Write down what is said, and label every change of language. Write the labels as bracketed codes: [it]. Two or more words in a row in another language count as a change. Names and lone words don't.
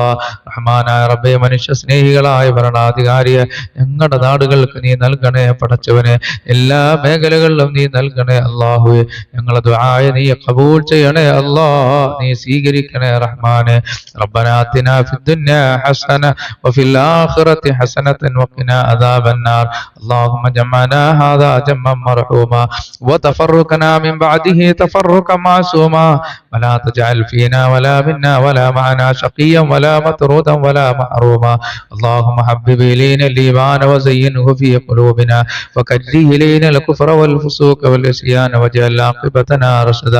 [ml] റഹ്മാനായ റബ്ബേ, മനുഷ്യ സ്നേഹികളായ ഭരണാധികാരിയെ ഞങ്ങളുടെ നാടുകൾക്ക് നീ നൽകണേ പടച്ചവനെ. എല്ലാ മേഖലകളിലും നീ നൽകണേ അല്ലാഹുവേ. ഞങ്ങളെ ദുആയ നീ ഖബൂൽ ചെയ്യണേ അല്ലാ, നീ സ്വീകരിക്കണേ റഹ്മാനെ. [ar] ربنا آتنا في الدنيا حسنة وفي الآخرة حسنة وقنا عذاب النار. اللهم جمعنا هذا جمعا مرحوما وتفرقنا من بعده تفرقا معصوما ولا تجعل فينا ولا منا ولا معنا شقيا ولا مطرودا ولا محروما. اللهم حبب إلينا الإيمان وزينه في قلوبنا وكره إلينا الكفر والفسوق والعصيان واجعل عاقبتنا رشدا.